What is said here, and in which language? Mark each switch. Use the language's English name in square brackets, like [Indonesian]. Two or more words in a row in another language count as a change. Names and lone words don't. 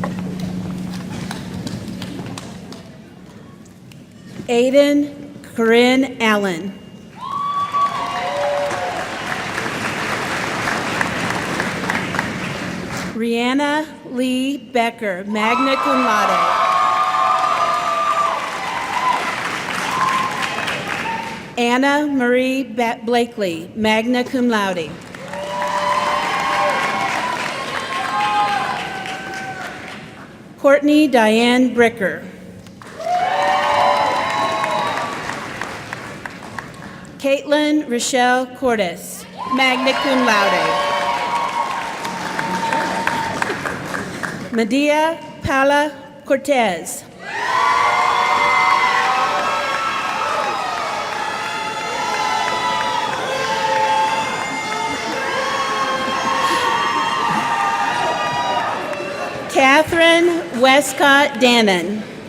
[English] Aiden Corinne Allen. Rihanna Lee Becker, [Latin] magna cum laude. [English] Anna Marie Blakely, [Latin] magna cum laude. [English] Courtney Diane Bricker. Caitlin Rochelle Cordes, [Latin] magna cum laude. [English] Medea Paula Cortez. Catherine Westcott Dannon.